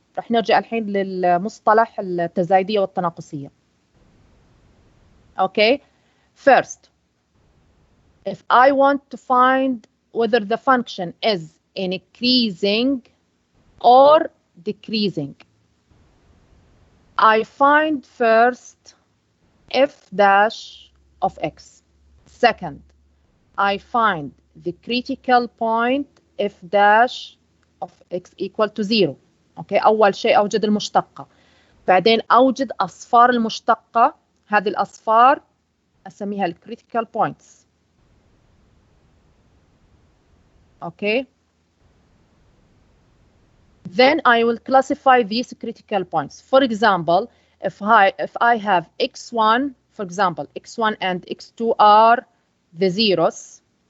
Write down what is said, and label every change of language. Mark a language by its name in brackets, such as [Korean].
[Arabic] رح نرجع الحين للمصطلح التزايدية والتناقصية. [English] Okay, first, if I want to find whether the function is increasing or decreasing, I find first f dash of x. Second, I find the critical point f dash of x equal to 0. [Arabic] Okay, أول شيء أوجد المشتقة، بعدين أوجد أصفار المشتقة. هذه الأصفار أسميها ال critical points. [English] Okay, then I will classify these critical points. For example, if I have x1, for example, x1 and x2 are the zeros.